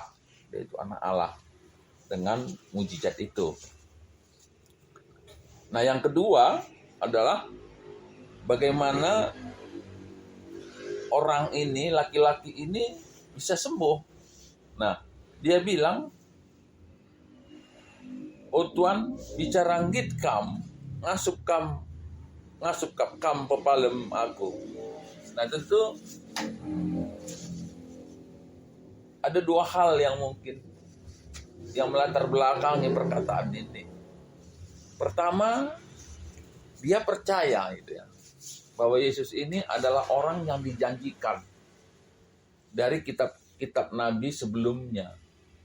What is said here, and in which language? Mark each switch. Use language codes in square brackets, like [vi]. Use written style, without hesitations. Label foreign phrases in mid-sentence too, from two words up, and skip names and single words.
[id] Dia itu anak Allah dengan mujizat itu. Nah, yang kedua adalah bagaimana orang ini, laki-laki ini bisa sembuh. Nah, dia bilang, [btx] "O Tuan, bicara ngit kam, ngasup kam pepalem aku." [id] Nah, tentu ada dua hal yang mungkin yang melatar belakangi perkataan ini. Pertama, dia percaya gitu ya, bahwa Yesus ini adalah orang yang dijanjikan dari kitab-kitab nabi sebelumnya.